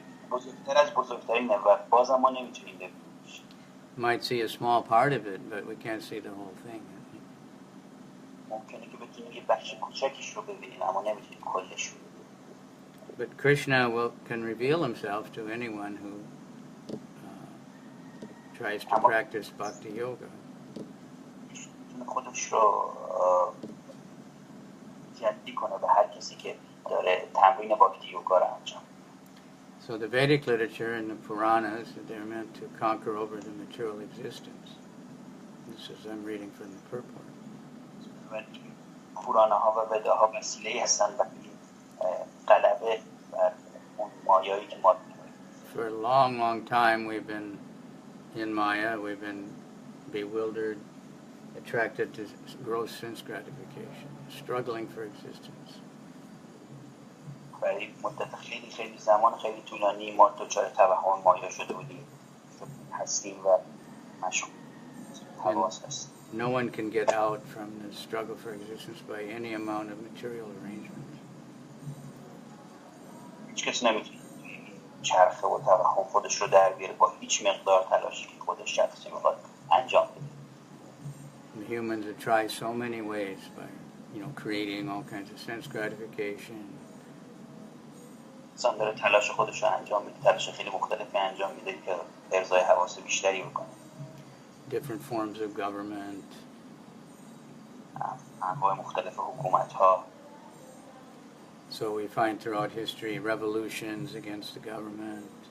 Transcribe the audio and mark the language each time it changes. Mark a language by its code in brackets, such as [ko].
[fa] بزرگتر از بزرگترینه و بازم ما نمیتونیم ببینیم. [en] Might see a small part of it, but we can't see the whole thing. [fa] ممکنه که بتونیم یه بخش کوچکش رو ببینیم اما نمیتونیم کلش رو ببینیم. [en] But Krishna can reveal himself to anyone who tries to practice bhakti yoga. [fa] خودش رو جدی کنه به هر کسی که داره تمرین باکتی یوگا رو انجام. [en] So the Vedic literature and the Puranas, they're meant to conquer over the material existence. This is I'm reading from the purport. [fa] پورانه ها و ودا ها وسیله هستن برای غلبه بر اون مایایی که ما [en] For a long, long time we've been in Maya, we've been bewildered, attracted to gross sense gratification, struggling for existence. [fa] برای مدت خیلی زمان خیلی طولانی ما دچار توهم مایا شده بودیم هستیم و مشغول حواس هستیم. [en] No one can get out from the struggle for existence by any amount of material arrangement. [fa] هیچ کس نمیتونه چرخه و توهم خودش رو در بیاره با هیچ مقدار تلاشی که خودش شخصی میخواد انجام بده. [en] And humans have tried so many ways by, creating all kinds of sense gratification. [fa] انسان داره تلاش خودش رو انجام میده، تلاش خیلی مختلفی انجام میده که ارضای حواس بیشتری بکنه. [en] Different forms of government. [fa] انواع مختلف حکومت ها. [en] So we find throughout history revolutions against the government.